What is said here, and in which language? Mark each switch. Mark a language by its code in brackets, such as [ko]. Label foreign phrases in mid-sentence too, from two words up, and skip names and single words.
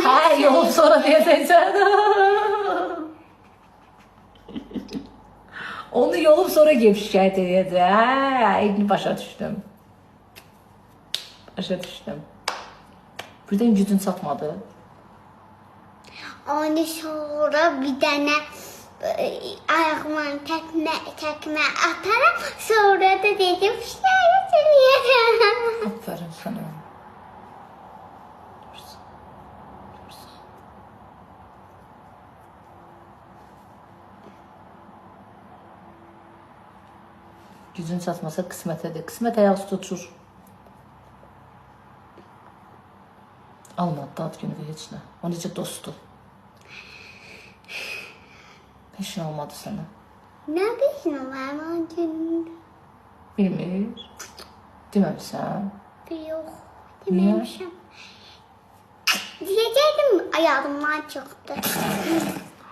[az] Hə, yolub sonra deyəcəksən. Onu yolub sonra gedib şikayət edəcək. Hə, indi başa düşdüm. Başa düşdüm. Birdən gücün çatmadı. [tr] Onu sonra bir tane ayağıma tekme atarım. Sonra da dedim şikayet ediyorum. [az] Aferin sənə. Gücün çatmasa qismətədir. Qismət ayaq üstə uçur. Almadı da ad günü və heç nə. O necə dostdur. Heç nə olmadı sənə. [tr] Ne bileyim var o günde. [az] Bilmir. Deməmişsən. [tr] Yok dememişim. Diyecektim ayağımdan çıktı.